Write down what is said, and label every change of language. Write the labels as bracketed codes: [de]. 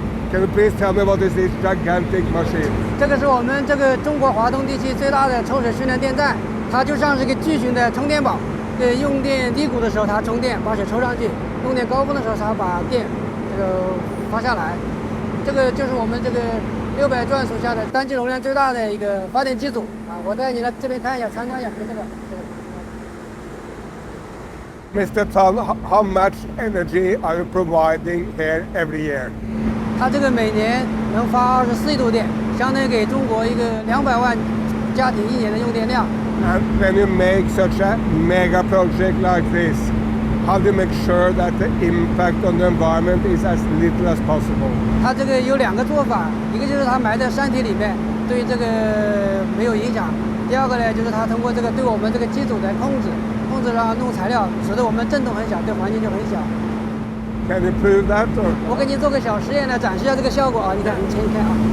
[en] Can you please tell me what is this gigantic machine? [zh] 这个是我们这个中国华东地区最大的抽水蓄能电站，它就像是一个巨型的充电宝。用电低谷的时候它充电，把水抽上去；用电高峰的时候它把电发下来。这个就是我们这个600转属下的单机容量最大的一个发电机组啊！我带你来这边看一下，参观一下，这个。 [en] Mr. Tan, how much energy are you providing here every year? [zh] 它这个每年能发24亿度电，相当于给中国一个200万家庭1年的用电量。 [en] And when you make such a mega project like this, how do you make sure that the impact on the environment is as little as possible? [zh] 它这个有2个做法，一个就是它埋在山体里面，对这个没有影响；第二个呢，就是它通过这个对我们这个机组的控制上弄材料，使得我们震动很小，对环境就很小。 [en] Can you prove that? Or? [zh] 我给你做个小实验来展示一下这个效果啊！你看，你前一看啊。